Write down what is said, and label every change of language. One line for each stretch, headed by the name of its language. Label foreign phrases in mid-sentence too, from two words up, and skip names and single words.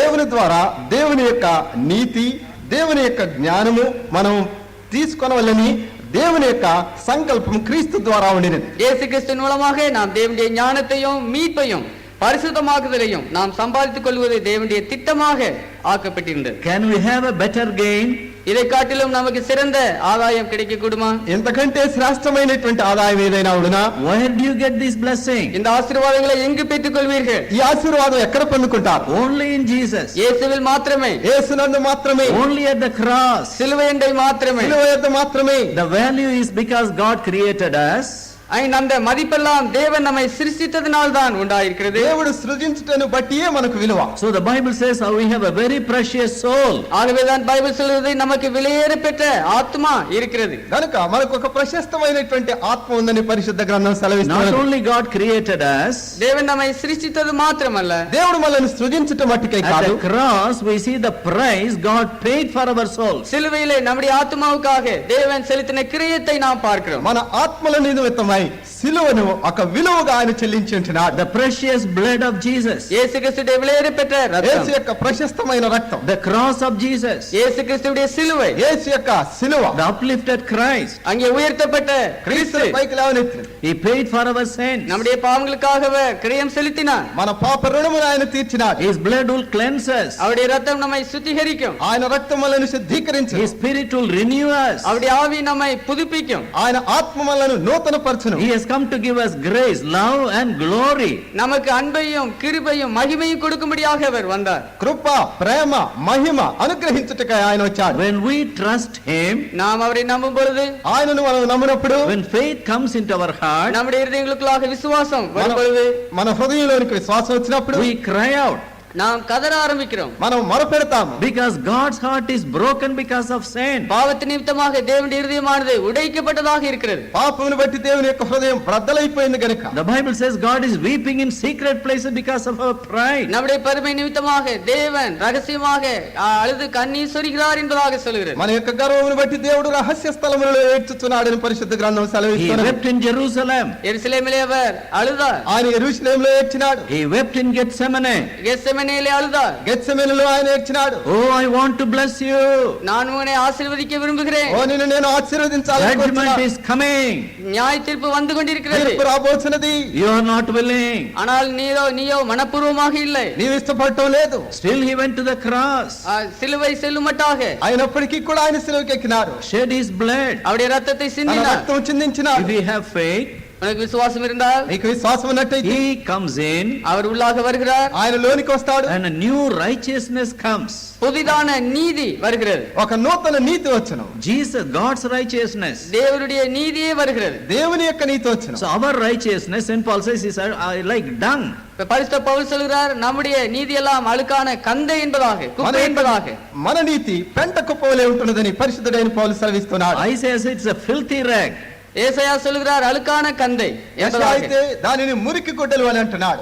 Telugu: దేవుని ద్వారా దేవుని యొక్క నీతి, దేవుని యొక్క జ్ఞానము మనం తీసుకొనవలని దేవుని యొక్క సంకల్పం క్రీస్తు ద్వారా ఉండినది.
Tamil: இயேசு கிறிஸ்துவின் மூலமாக நாம் தேவனுடைய ஞானத்தையும் மீட்பையும் பரிசுத்தமாக்குதலையும் நாம் சம்பாதித்துக் கொள்வது தேவனுடைய திட்டமாக ஆக்கப்பட்டிருந்தது.
English: Can we have a better gain?
Tamil: இதை காட்டிலும் நமக்கு சிறந்த ஆதாயம் கிடைக்க கூடுமா?
Telugu: ఎంతకంటే శ్రేష్టమైనటువంటి ఆదాయం ఏదైనా ఉండునా?
English: Where do you get this blessing?
Tamil: இந்த ஆசீர்வாதங்களை எங்கு பெற்றுக் கொள்வீர்கள்?
Telugu: ఈ ఆశీర్వాదం ఎక్కడ పొందుకుంటారు?
English: Only in Jesus.
Tamil: இயேசுவில் மாத்திரமே,
Telugu: యేసునందు మాత్రమే,
English: Only at the cross.
Tamil: சிலுவையண்டை மாத்திரமே.
Telugu: శిలువ యొద్ద మాత్రమే.
English: The value is because God created us.
Tamil: அந்த மதிப்பெல்லாம் தேவன் நம்மை சிருஷ்டித்ததினால் தான் உண்டாயிருக்கிறது.
Telugu: దేవుడు సృజించుటను బట్టియే మనకు విలువ.
English: So the Bible says how we have a very precious soul.
Tamil: ஆகவேதான் பைபிள் சொல்கிறது நமக்கு விலையேற பெற்ற ஆத்மா இருக்கிறது.
Telugu: కనుక మనకు ఒక ప్రశస్తమైనటువంటి ఆత్మ ఉందని పరిశుద్ధ గ్రంథం
English: Not
Telugu: సెలవిస్తున్నది.
English: only God created us,
Tamil: தேவன் நம்மை சிருஷ்டித்தது மாத்திரமல்ல,
Telugu: దేవుడు మనల్ని సృజించుట మట్టుకే
English: at
Telugu: కాదు,
English: the cross we see the price God paid for our souls.
Tamil: சிலுவையிலே நம்முடைய ஆத்மாவுக்காக தேவன் செலுத்தின கிரயத்தை நாம் பார்க்கிறோம்.
Telugu: మన ఆత్మల నిమిత్తమై సిలువను ఒక విలువగా ఆయన చెల్లించి ఉంటున్నాడు.
English: The precious blood of Jesus.
Tamil: இயேசு கிறிஸ்துவின் விலையேற பெற்ற
Telugu: యేసు
Tamil: ரத்தம்,
Telugu: యొక్క ప్రశస్తమైన రక్తం,
English: The cross of Jesus.
Tamil: இயேசு கிறிஸ்துவுடைய சிலுவை,
Telugu: యేసు యొక్క సిలువ,
English: The uplifted Christ.
Tamil: அங்கே உயர்த்தப்பட்ட கிறிஸ்து
Telugu: క్రీస్తుని పైకి లేవనెత్తినది.
English: He paid for our sins.
Tamil: நம்முடைய பாவங்களுக்காக கிரயம் செலுத்தினார்.
Telugu: మన పాప రుణమును ఆయన తీర్చినాడు.
English: His blood will cleanse us.
Tamil: அவருடைய ரத்தம் நம்மை சுத்திகரிக்கும்.
Telugu: ఆయన రక్తం మనల్ని శుద్ధీకరించును.
English: His spirit will renew us.
Tamil: அவருடைய ஆவி நம்மை புதுப்பிக்கும்.
Telugu: ఆయన ఆత్మ మనలను నూతన పరచును.
English: He has come to give us grace, love and glory.
Tamil: நமக்கு அன்பையும் கிருபையும் மகிமையும் கொடுக்கும்படியாக அவர் வந்தார்.
Telugu: కృప, ప్రేమ, మహిమ అనుగ్రహించుటకై ఆయన వచ్చాడు.
English: When we trust Him,
Tamil: நாம் அவரை நம்பும் பொழுது,
Telugu: ఆయనను మనం నమ్మినప్పుడు,
English: when faith comes into our heart,
Tamil: நம்முடைய இருதயங்களுக்குள்ளாக விசுவாசம் வரும் பொழுது,
Telugu: మన హృదయంలోనికి విశ్వాసం వచ్చినప్పుడు
English: we cry out
Tamil: நாம் கதற ஆரம்பிக்கிறோம்.
Telugu: మనం మొరపెడతాము.
English: because God's heart is broken because of sin.
Tamil: பாவத்து நிமித்தமாக தேவனுடைய இருதயமானது உடைக்கப்பட்டதாக இருக்கிறது.
Telugu: పాపమును బట్టి దేవుని యొక్క హృదయం బ్రద్దలైపోయింది గనుక
English: The Bible says God is weeping in secret places because of our pride.
Tamil: நம்முடைய பெருமை நிமித்தமாக தேவன் ரகசியமாக அழுது கண்ணீர் சொரிகிறார் என்பதாக சொல்கிறது.
Telugu: మన యొక్క గర్వమును బట్టి దేవుడు రహస్య స్థలములలో ఏడ్చుచున్నాడని పరిశుద్ధ గ్రంథం
English: He
Telugu: సెలవిస్తున్నది.
English: wept in Jerusalem.
Tamil: எருசலேமிலே அவர் அழுதார்.
Telugu: ఆయన యెరూషలేములో ఏడ్చినాడు.
English: He wept in Gethsemane.
Tamil: கெத்செமனேலே அழுதார்.
Telugu: గెత్సెమనేలో ఆయన ఏడ్చినాడు.
English: Oh, I want to bless you.
Tamil: நான் உன்னை ஆசீர்வதிக்க விரும்புகிறேன்.
Telugu: ఓ నిన్ను నేను ఆశీర్వదించాలని
English: Judgment is coming.
Tamil: நியாய தீர்ப்பு வந்து கொண்டிருக்கிறது.
Telugu: తీర్పు రాబోతున్నది.
English: You are not willing.
Tamil: ஆனால் நீயோ மனப்பூர்வமாக இல்லை.
Telugu: నీవు ఇష్టపడటం లేదు.
English: Still he went to the cross.
Tamil: சிலுவை செல்லுமட்டாக
Telugu: అయినప్పటికీ కూడా ఆయన సిలువకి ఎక్కినారు.
English: Shed his blood.
Tamil: அவருடைய ரத்தத்தை
Telugu: తన
Tamil: சிந்தினார்.
Telugu: రక్తం చిందించినాడు.
English: If we have faith,
Tamil: உனக்கு விசுவாசம் இருந்தால்
Telugu: నీకు విశ్వాసం ఉన్నట్టయితే
English: he comes in
Tamil: அவர் உள்ளாக வருகிறார்.
Telugu: ఆయన లోనికి వస్తాడు.
English: and a new righteousness comes.
Tamil: புதிதான நீதி வருகிறது.
Telugu: ఒక నూతన నీతి వచ్చును.
English: Jesus, God's righteousness.
Tamil: தேவனுடைய நீதியே வருகிறது.
Telugu: దేవుని యొక్క నీతి వచ్చును.
English: So our righteousness, St. Paul says, is like dung.
Tamil: பரிசுத்த பவுல் சொல்கிறார், நம்முடைய நீதி எல்லாம் அழுக்கான கந்தை என்பதாக, குப்பை என்பதாக.
Telugu: మన నీతి పెంట కుప్పవలే ఉంటున్నదని పరిశుద్ధుడైన పౌలు సెలవిస్తున్నాడు.
English: Isaiah says it's a filthy rag.
Tamil: ஏசாயா சொல்கிறார் அழுக்கான கந்தை என்பதாக.
Telugu: అయితే దానిని మురికి గుడ్డలు అని అంటున్నాడు.